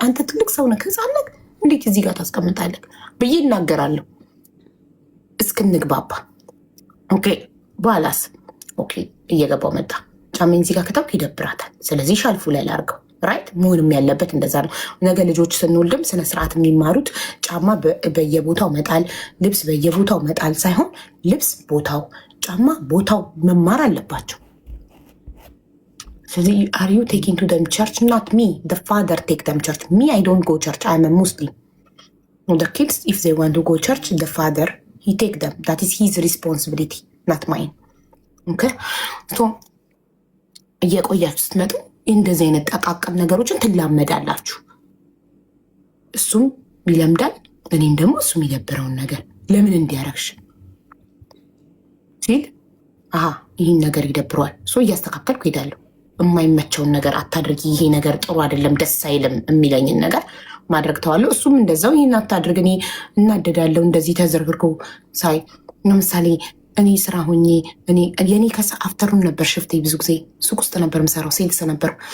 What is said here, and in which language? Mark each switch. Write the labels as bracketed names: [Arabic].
[Amharic] አንተ ትልቅ ሰው ነህ፣ ህፃን ነህ፣ እንዴት እዚህ ጋር ታስቀምጣለህ ብዬ እናገራለሁ እስክንግባባ። ኦኬ በኋላስ ኦኬ እየገባው መጣ። ጫሜን እዚህ ጋር ከተውኩ ይደብራታል። ስለዚህ ሻልፉ ላይ ላርገው። ራይት መሆንም ያለበት እንደዛ ነው። ነገ ልጆች ስንወልድም ስነስርዓት የሚማሩት ጫማ በየቦታው መጣል፣ ልብስ በየቦታው መጣል ሳይሆን ልብስ ቦታው፣ ጫማ ቦታው መማር አለባቸው። ስለዚህ [English] are you taking to them church? Not me. The father take them church. Me, I don't go church. I am a Muslim. The kids, if they want to go church, the father, he take them. That is his responsibility, not mine. Okay? [Amharic] So እየቆያችሁ ስትመጡ እንደዚህ አይነት ጠቃቀም ነገሮችን ትላመዳላችሁ። እሱም ይለምዳል፣ እኔም ደግሞ እሱ የሚደብረውን ነገር ለምን እንዲያረግሽ ሲል ይህን ነገር ይደብረዋል። እያስተካከልኩ ሄዳለሁ። የማይመቸውን ነገር አታድርጊ፣ ይሄ ነገር ጥሩ አይደለም፣ ደስ አይልም የሚለኝን ነገር ማድረግ ተዋለሁ። እሱም እንደዛው ይህን አታድርግ፣ እኔ እናደዳለሁ። እንደዚህ ተዘርግርጎ ሳይ ለምሳሌ እኔ ስራ ሆኜ የኔ አፍተሩን ነበር ሽፍቴ፣ ብዙ ጊዜ ሱቅ ውስጥ ነበር የምሰራው፣ ሴልስ ነበር።